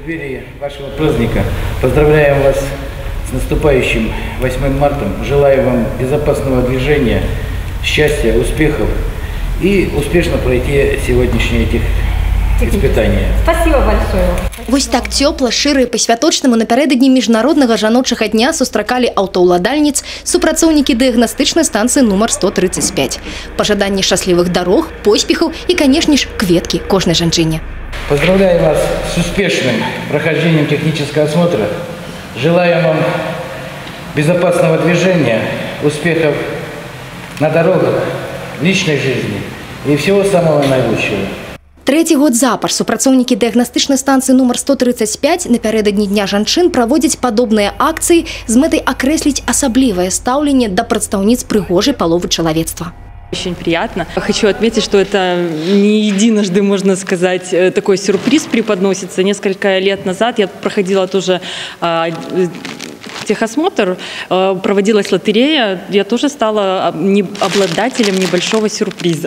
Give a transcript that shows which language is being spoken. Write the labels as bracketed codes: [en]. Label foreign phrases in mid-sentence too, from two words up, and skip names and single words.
[ru] преддверии вашего праздника поздравляем вас с наступающим 8 марта. Желаю вам безопасного движения, счастья, успехов и успешно пройти сегодняшние этих испытания. Спасибо большое. [be] Вось так цёпла, шчыра і па-святочнаму напярэдадні міжнароднага жаночага дня сустракалі аўтаўладальніц супрацоўнікі дыягнастычнай станцыі нумар 135. Пажаданні шчаслівых дарог, поспехаў і, канешне ж, кветкі кожнай жанчыне. [ru] Поздравляю вас с успешным прохождением технического осмотра. Желаю вам безопасного движения, успехов на дорогах, в личной жизни и всего самого наилучшего. [be] Трэці год запар супрацоўнікі дыягнастычнай станцыі нумар 135 напярэдадні дня жанчын праводзяць падобныя акцыі з мэтай акрэсліць асаблівае стаўленне да прадстаўніц прыгожай паловы чалавецтва. [ru] Очень приятно. Хочу отметить, что это не единожды, можно сказать, такой сюрприз преподносится. Несколько лет назад я проходила тоже техосмотр, проводилась лотерея, я тоже стала обладателем небольшого сюрприза.